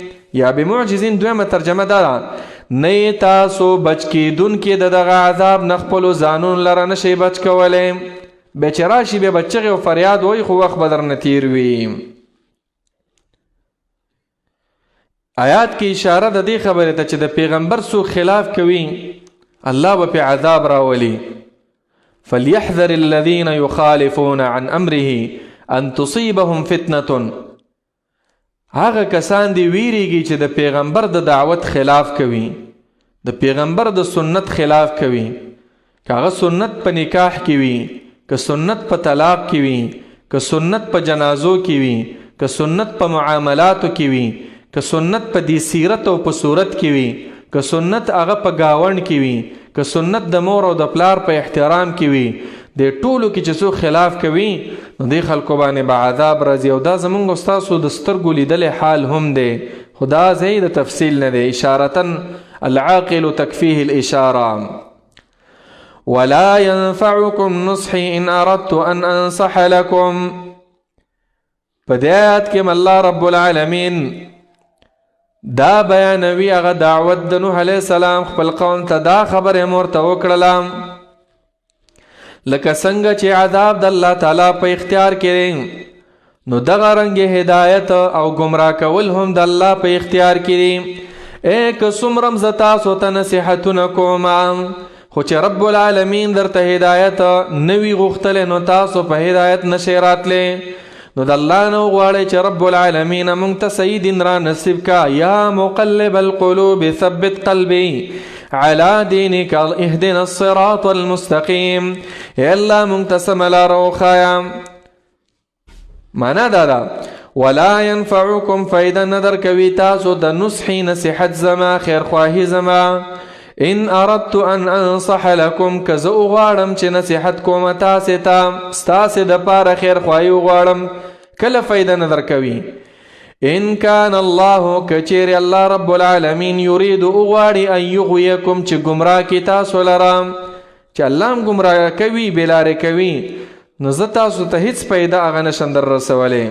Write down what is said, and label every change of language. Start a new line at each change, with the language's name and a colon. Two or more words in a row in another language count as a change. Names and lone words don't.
Arabic: یا بمعجزین
Pashto: دویمه ترجمه ده، نه تاسو بچ کیدونکي د دغه عذاب نه خپلو ځانونو لره نشئ بچ کولی. بیا چې راشي بیا به چغې او فریاد وایي، خو وخت به درنه تیر وي. آیات کې اشاره د دې خبرې ته چې د پیغمبر څوک خلاف کوي الله به پې عذاب راولي.
Arabic: فليحذر الذين يخالفون عن امره ان تصيبهم فتنه.
Pashto: هغه کسان دی ویریږي چې د پیغمبر د دعوت خلاف کوي، د پیغمبر د سنت خلاف کوي. که هغه سنت په نکاح کې وي، که سنت په طلاق کې وي، که سنت په جنازو کې وي، که سنت په معاملاتو کې وي، که سنت په دې سیرت او په صورت کې وي، که سنت هغه په گاوند کې وي، که سنت د مور او د پلار په احترام کې وي. د ټولو کې چې څوک خلاف کوي نو دې خلکو باندې به عذاب راځي. او دا زمونږ ستاسو د سترګو لیدلی حال هم دی، خو دا ځای د تفصیل نه دی.
Arabic: اشارتن العاقل تکفیه الاشاره. ولا ينفعكم نصحي ان اردت ان انصح لكم.
Pashto: په دې آیات کې
Arabic: الله رب العالمین
Pashto: دا بیانوي هغه دعوت د نوح
Arabic: علیه السلام
Pashto: خپل قوم ته دا خبره ورته وکړله لکه څنګه چې عذاب د الله تعالی په اختیار کې نو دغه رنګ هدایت او گمراه کول هم د الله په اختیار کې. که څومره زه تاسو ته نصیحتونه کوم، خو چې
Arabic: رب العالمین
Pashto: درته هدایت نوي غوښتلی نو تاسو په هدایت نشئ راتلی. نو د الله نه وغواړئ چې
Arabic: رب العالمین
Pashto: موږ ته صحیح دین را نصیب کا.
Arabic: یا مقلب القلوب ثبت قلبی على دينك اهدنا الصراط المستقيم.
Pashto: یا الله موږ ته سمه لاره وښایه. معنا دا ده
Arabic: ولا ينفعكم
Pashto: فایده نه درکوي تاسو د نصحي نصیحت زما خیرخواهي زما
Arabic: ان اردت ان انصح لكم
Pashto: که زه وغواړم چې نصیحت کوم تاسې ته ستاسې دپاره خیرخواهي وغواړم کله فایده نه درکوي.
Arabic: ان کان الله
Pashto: کچیر
Arabic: الله رب العالمین
Pashto: یرید اغواړي
Arabic: ان یغویکم
Pashto: چې گمراه کی تاسو لره، چې الله هم گمراه کوي بلارې کوي نو زه تاسو ته هیڅ پیدا هغه نشم در رسولی.